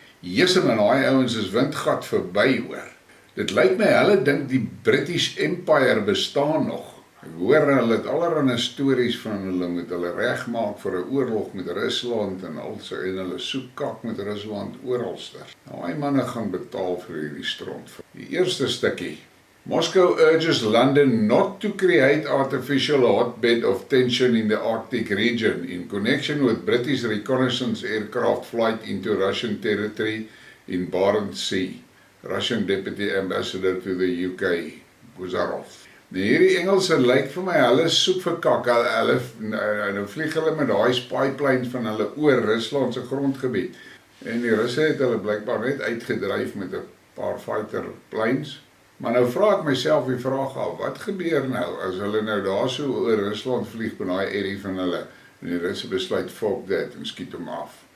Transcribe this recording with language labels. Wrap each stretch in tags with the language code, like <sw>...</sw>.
<af>Jesus en daai ouens is windgat verby hoor. Dit lyk my hulle dink die British Empire bestaan nog. Ek hoor hulle het allerlei stories van hulle moet hulle regmaak vir 'n oorlog met Rusland en also en hulle soek kak met Rusland oralster. Daai manne gaan betaal vir hierdie stront. Die eerste stukkie.</af> <en>Moscow urges London not to create artificial hotbed of tension in the Arctic region in connection with British reconnaissance aircraft flight into Russian territory in Barents Sea. Russian Deputy Ambassador to the UK, Guzarov.</en> <af>Nou hierdie Engelse lyk vir my, hulle soek vir kak, nou vlieg hulle met daai spyplanes van hulle oor Rusland se grondgebied. En die Russe het hulle blykbaar net uitgedryf met 'n paar fighter planes. Maar nou vra ek myself die vraag af, wat gebeur nou as hulle nou daar so oor Rusland vlieg by daai area van hulle en die Russe besluit fuck that en skiet hom af.</af>